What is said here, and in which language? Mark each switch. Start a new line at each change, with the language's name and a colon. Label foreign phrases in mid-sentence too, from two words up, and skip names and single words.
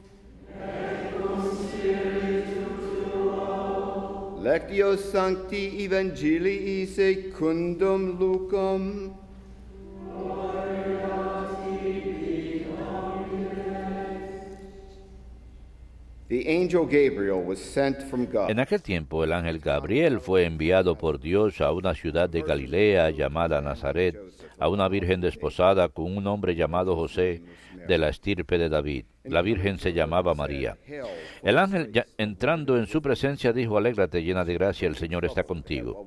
Latin: Lectio Sancti Evangelii secundum Lucam.
English: The angel Gabriel was sent from God.
Spanish: En aquel tiempo el ángel Gabriel fue enviado por Dios a una ciudad de Galilea llamada Nazaret, a una virgen desposada con un hombre llamado José, de la estirpe de David. La virgen se llamaba María. El ángel, entrando en su presencia, dijo: Alégrate, llena de gracia, el Señor está contigo.